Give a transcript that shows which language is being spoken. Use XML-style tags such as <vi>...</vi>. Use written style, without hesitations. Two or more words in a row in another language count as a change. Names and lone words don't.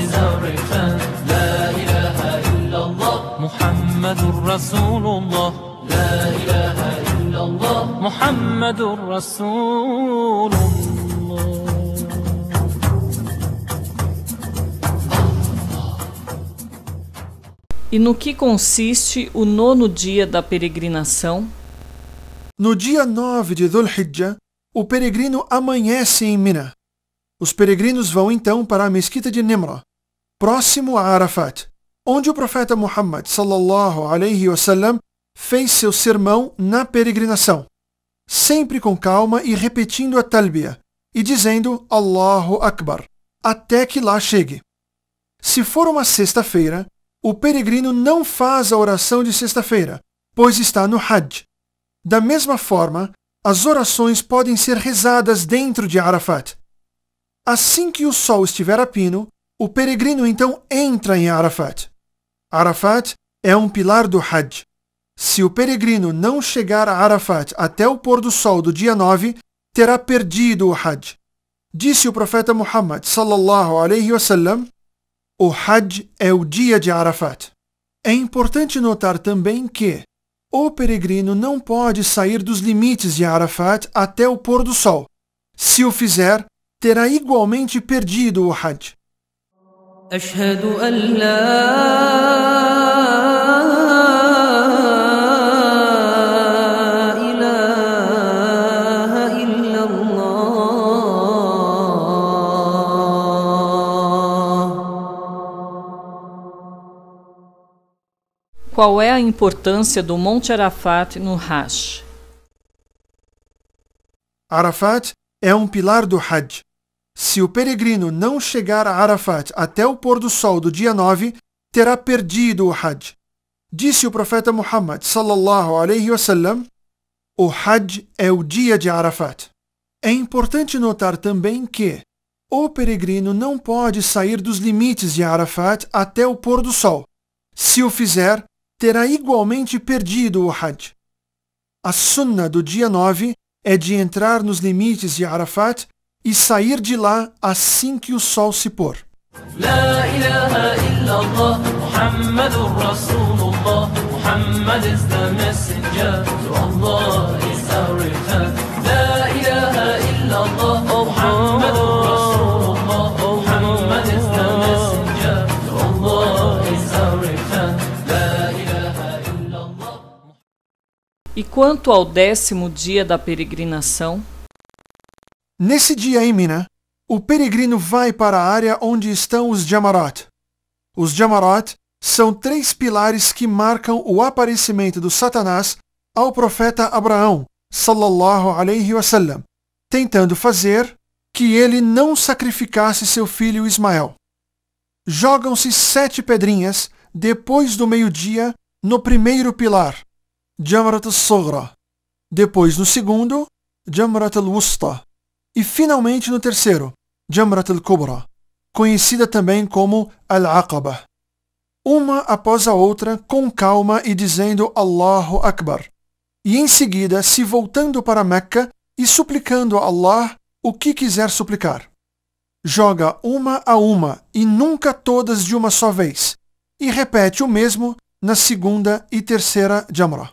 <ar>محمد رسول الله, محمد رسول الله.</ar> <pt>E no que consiste o 9º dia da peregrinação? No dia 9 de Dhul Hijjah, o peregrino amanhece em Mina. Os peregrinos vão então para a mesquita de Nimra, próximo a Arafat, onde o profeta Muhammad</pt> <ar>صلى الله عليه وسلم</ar> <pt>fez seu sermão na peregrinação, sempre com calma e repetindo a talbiya e dizendo</pt> <ar>الله أكبر,</ar> <pt>até que lá chegue. Se for uma sexta-feira, o peregrino não faz a oração de sexta-feira, pois está no Hajj. Da mesma forma, as orações podem ser rezadas dentro de Arafat. Assim que o sol estiver a pino, o peregrino então entra em Arafat. Arafat é um pilar do Hajj. Se o peregrino não chegar a Arafat até o pôr do sol do dia 9, terá perdido o Hajj. Disse o profeta Muhammad</pt> <ar>صلى الله عليه وسلم,</ar> <pt>o Hajj é o dia de Arafat. É importante notar também que o peregrino não pode sair dos limites de Arafat até o pôr do sol. Se o fizer, terá igualmente perdido o Hajj.</pt> <ar>أشهد أن لا إله إلا الله.</ar> <pt>Qual é a importância do Monte Arafat no Hajj? Arafat é um pilar do Hajj. Se o peregrino não chegar a Arafat até o pôr do sol do dia 9, terá perdido o Hajj. Disse o profeta Muhammad</pt> <ar>صلى الله عليه وسلم,</ar> <pt>o Hajj é o dia de Arafat. É importante notar também que o peregrino não pode sair dos limites de Arafat até o pôr do sol. Se o fizer, terá igualmente perdido o Hajj. A sunna do dia 9 é de entrar nos limites de Arafat e sair de lá assim que o sol se pôr.</pt> <ar>لا إله إلا الله محمد رسول الله.</ar> <en>Muhammad is the messenger. Allah is our return.</en> <ar>لا إله إلا الله محمد رسول الله.</ar> <en>Muhammad is the messenger. Allah is our return.</en> <ar>لا إله إلا الله.</ar> <pt>E quanto ao 10º dia da peregrinação? Nesse dia em Mina, o peregrino vai para a área onde estão os Jamarat. Os Jamarat são 3 pilares que marcam o aparecimento do Satanás ao profeta Abraão,</pt> <ar>صلى الله عليه وسلم,</ar> <pt>tentando fazer que ele não sacrificasse seu filho Ismael. Jogam-se 7 pedrinhas depois do meio-dia no primeiro pilar, Jamrat al-Sughra, depois no segundo, Jamrat al-Wusta, e finalmente no terceiro, Jamrat al-Kubra, conhecida também como Al-Aqaba. Uma após a outra, com calma e dizendo</pt> <ar>الله أكبر,</ar> <pt>e em seguida se voltando para Meca e suplicando a Allah o que quiser suplicar. Joga uma a uma e nunca todas de uma só vez, e repete o mesmo na segunda e terceira Jamra.</pt>